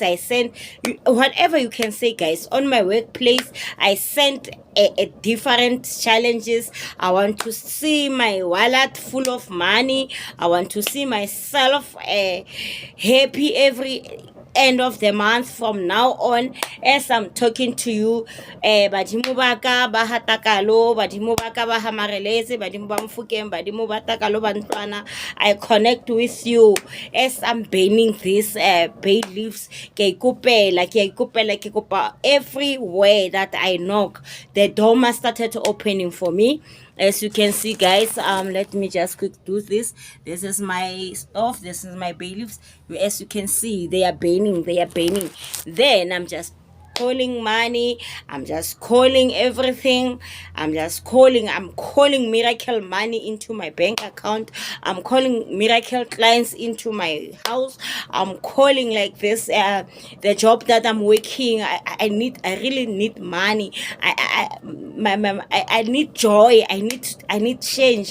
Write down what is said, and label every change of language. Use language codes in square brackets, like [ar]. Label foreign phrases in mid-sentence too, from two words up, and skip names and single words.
[en] I send whatever you can say, guys. On my workplace, I sent a different challenges. I want to see my wallet full of money. I want to see myself happy every end of the month from now on. As I'm talking to you, [nso] badimo baka ba hatakalo, badimo baka ba hamarelese, badimo ba mfukeng, badimo ba takalo bantwana, [en] I connect with you as I'm burning these bay leaves. [nso] Ke kopa [en] everywhere that I knock, the door must started opening for me. As you can see, guys, let me just quick do this. This is my stuff, this is my bay leaves. As you can see, they are burning, then I'm just calling money, I'm just calling everything, I'm calling miracle money into my bank account, I'm calling miracle clients into my house, I'm calling like this, the job that I'm working, I really need money, I need joy, I need change.